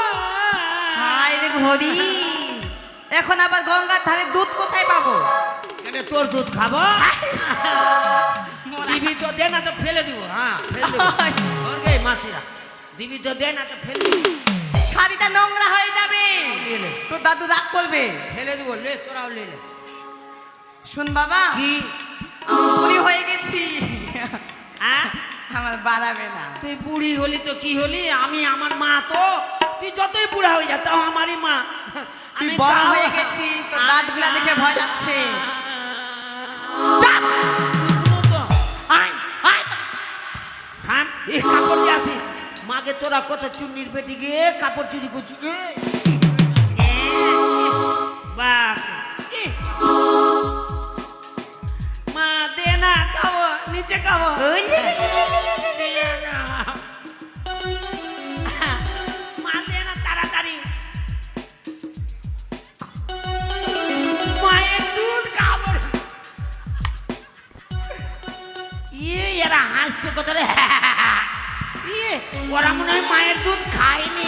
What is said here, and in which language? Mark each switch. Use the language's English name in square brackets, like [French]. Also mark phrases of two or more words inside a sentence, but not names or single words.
[Bangla] হায় রে ঘড়ি, এখন আবার গঙ্গার ধারে দুধ কোথায় পাবো? এটা তোর দুধ খাবো? দিবি তো দে, না তো ফেলে দিব। হ্যাঁ, ফেলে দিব। ওর গে মাসিরা, দিবি তো দে, না তো ফেলে দিব। শাড়িটা নোংরা হয়ে যাবে, নিয়ে নে। তোর দাদু রাগ করবে। ফেলে দিব, লে তোরাও লে লে। শুন বাবা, কি? আমি বুড়ি হয়ে গেছি, হ্যাঁ, আমার বাড়াবে না। তুই বুড়ি হলি তো কি হলি, আমি আমার মা তো। তুই যতই বুড়া হয়ে যা, তাও আমারই মা। তুই আমি বড় তাও- হয়ে গেছিস, তোর দাঁতগুলা দেখে ভয় লাগছে। চাপ! চুপ তো। আয়, আয়। থাম, এই কাপড় দিয়ে আসি। মাকে তোরা কত চুন্নির পেটি গিয়ে কাপড় চুরি করছি। বাপ, মা দে না, খাবো, নিচে খাবো। ওই লে লে লে লে লে লে লে। দে না। মা দে না তাড়াতাড়ি। মায়ের দুধ খাবো। এরা হাসছে কত রে। ওরা মনে হয় মায়ের দুধ খায়নি।